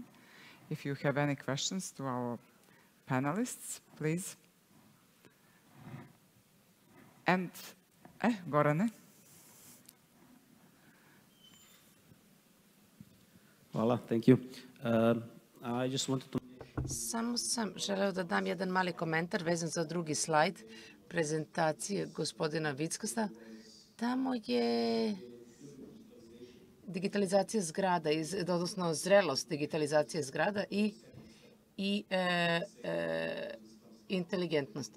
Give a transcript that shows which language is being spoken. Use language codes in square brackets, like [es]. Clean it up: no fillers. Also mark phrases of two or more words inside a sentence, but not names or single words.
[en] If you have any questions to our panelists, please. And, Gorane. [sr] Hvala, [en] thank you. I just wanted to... [sr] Samo sam želeo da dam jedan mali komentar vezan za drugi slajd prezentacije gospodina Vickasta. Tamo je digitalizacija zgrada, odnosno zrelost digitalizacije zgrada i inteligentnost.